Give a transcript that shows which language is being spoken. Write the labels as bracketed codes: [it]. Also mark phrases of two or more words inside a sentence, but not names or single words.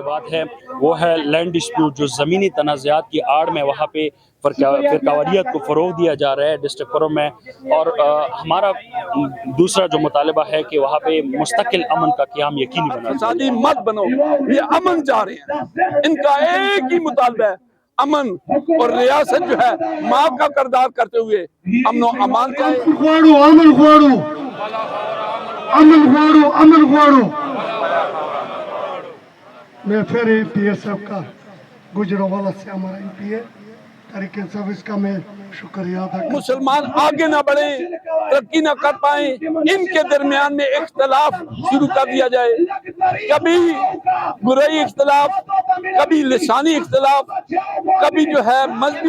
[ur] بات ہے وہ ہے [en] land dispute, [ur] جو زمینی تنازعات کی آڑ میں وہاں پہ فرقواریت کو فروغ دیا جا رہا ہے [en] district forum [ur] میں، اور ہمارا دوسرا جو مطالبہ ہے کہ وہاں پہ مستقل امن کا قیام یقینی بنا۔ فسادی مت بنو، یہ امن چاہ رہے ہیں، ان کا ایک ہی مطالبہ ہے امن، اور ریاست جو ہے ماں کا کردار کرتے ہوئے امن و امان چاہے۔ [ps] امن غواړو امن غواړو۔ [ur] میں پھر ایم پی اے صاحب کا گجرانوالہ سے ہمارا ایم پی اے طریقے صاحب، اس کا میں شکریہ ادا کرتا ہوں۔ مسلمان آگے نہ بڑھیں، ترقی نہ کر پائیں، ان کے درمیان میں اختلاف شروع کر دیا جائے، کبھی برئی اختلاف، کبھی لسانی اختلاف، کبھی جو ہے مذہبی